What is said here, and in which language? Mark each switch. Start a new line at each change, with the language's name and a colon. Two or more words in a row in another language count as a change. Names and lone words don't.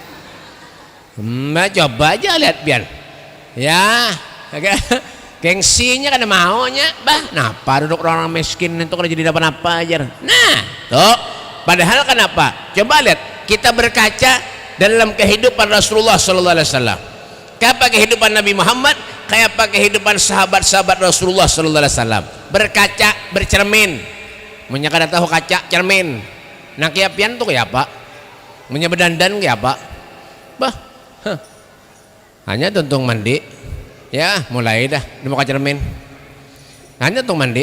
Banjar: Coba aja lihat pian. Ya, gengsinya kan maunya, napa duduk orang miskin itu kalau jadi apa-apa aja. Nah, tuh, padahal kenapa? Coba lihat, kita berkaca dalam kehidupan Rasulullah
Arabic: صلى الله عليه وسلم.
Banjar: Kayak kehidupan Nabi Muhammad, kayak kehidupan sahabat-sahabat Rasulullah
Arabic: صلى الله عليه وسلم.
Banjar: Berkaca, bercermin. Munya kada tahu kaca, cermin. Nah kayak pian tuh kayak apa? Munya berdandan kayak apa? Hanya tuntung mandi. Ya, mulai dah di muka cermin. Hanya tuntung mandi.